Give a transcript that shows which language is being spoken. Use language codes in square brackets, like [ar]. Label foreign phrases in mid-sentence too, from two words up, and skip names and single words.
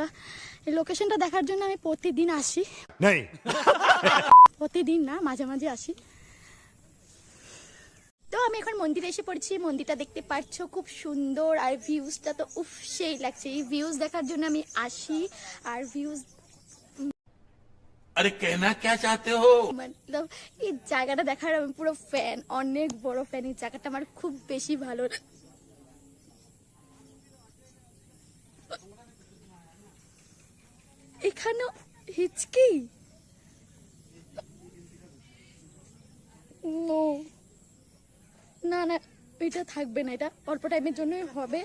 [bn] এই লোকেশনটা দেখার জন্য আমি প্রতিদিন আসি, প্রতিদিন না, মাঝে মাঝে আসি। তো আমি এখন মন্দিরে এসে পড়েছি, মন্দিরটা দেখতে পাচ্ছ খুব সুন্দর, আর ভিউজটা তো উফ সেই লাগছে। এই ভিউজ দেখার জন্য আমি আসি, আর ভিউজ [hi] अरे कहना क्या चाहते हो? [bn] মতলব এই জায়গাটা দেখার আমি পুরো ফ্যান, অনেক বড় ফ্যান। এই জায়গাটা আমার খুব বেশি ভালো। এখানে হিচকি না না, এটা থাকবে না, এটা অল্প টাইমের জন্যই হবে।